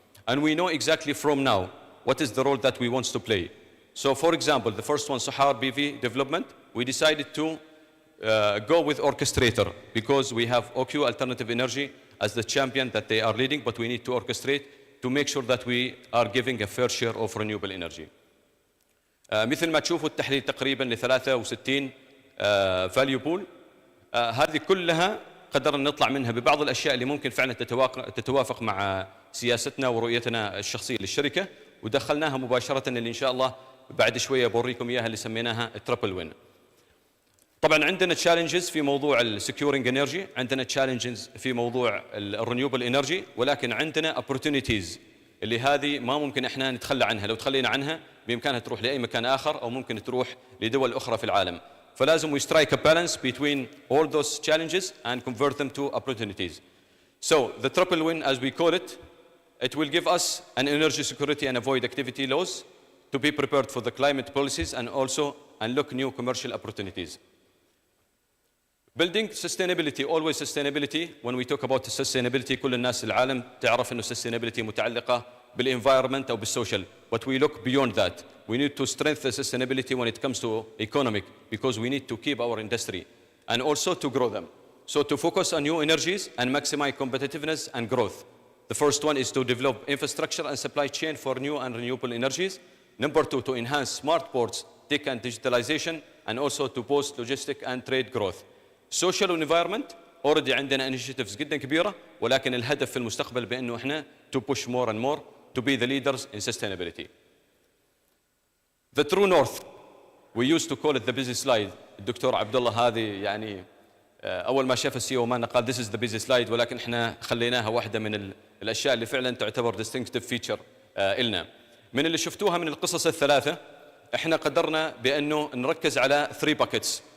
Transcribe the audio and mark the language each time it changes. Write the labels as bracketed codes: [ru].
[en] And we know exactly from now what is the role that we want to play. So for example, the first one, Sohar PV development, we decided to go with orchestrator, because we have OQ Alternative Energy as the champion that they are leading, but we need to orchestrate to make sure that we are giving a fair share of renewable energy. [ar] مثل ما تشوفوا التحليل تقريبا ل 63 فاليو بول. هذه كلها قدرنا نطلع منها ببعض الاشياء اللي ممكن فعلا تتوافق مع سياستنا ورؤيتنا الشخصيه للشركه، ودخلناها مباشره اللي ان شاء الله بعد شويه بوريكم اياها اللي سميناها تربل وين. طبعا عندنا تشالنجز في موضوع السكيورنج انرجي، عندنا تشالنجز في موضوع الرينيوبل انرجي، ولكن عندنا اوبورتونيتيز اللي هذه ما ممكن احنا نتخلى عنها. لو تخلينا عنها بامكانها تروح لاي مكان اخر او ممكن تروح لدول اخرى في العالم. فلازم [en] we strike a balance between all those challenges and convert them to opportunities. So the triple win, as we call it, it will give us an energy security and avoid activity loss, to be prepared for the climate policies, and also unlock new commercial opportunities. Building sustainability, always sustainability. When we talk about sustainability, [ar] كل الناس العالم تعرف إنه sustainability متعلقة بالenvironment أو بالsocial. [en] But we look beyond that. We need to strengthen sustainability when it comes to economic, because we need to keep our industry and also to grow them. So to focus on new energies and maximize competitiveness and growth. The first one is to develop infrastructure and supply chain for new and renewable energies. Number two, to enhance smart ports, tech and digitalization, and also to boost logistic and trade growth. Social environment, already [ar] عندنا [en] initiatives [ar] جدا كبيرة، ولكن الهدف في المستقبل بأنه إحنا [en] to push more and more to be the leaders in sustainability. The true north, we used to call it the busy slide. [ar] الدكتور عبد الله هذه يعني أول ما شاف السي او مالنا قال [en] this is the busy slide، [ar] ولكن إحنا خليناها واحدة من الأشياء اللي فعلا تعتبر [en] distinctive feature [ar] إلنا. من اللي شفتوها من القصص الثلاثة، إحنا قدرنا بأنه نركز على 3 buckets.